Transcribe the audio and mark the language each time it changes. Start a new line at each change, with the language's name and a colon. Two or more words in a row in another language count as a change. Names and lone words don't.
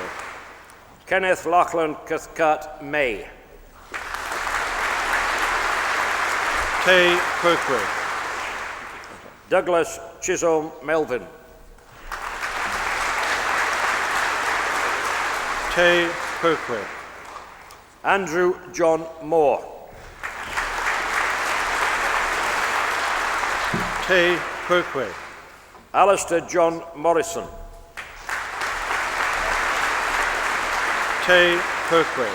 English: Kenneth Lachlan Cathcart May.
Latin: Te Quoque.
English: Douglas Chisholm Melvin.
Latin: Te Quoque.
English: Andrew John Moore.
Latin: Te Quoque.
English: Alistair John Morrison.
Latin: Te Quoque.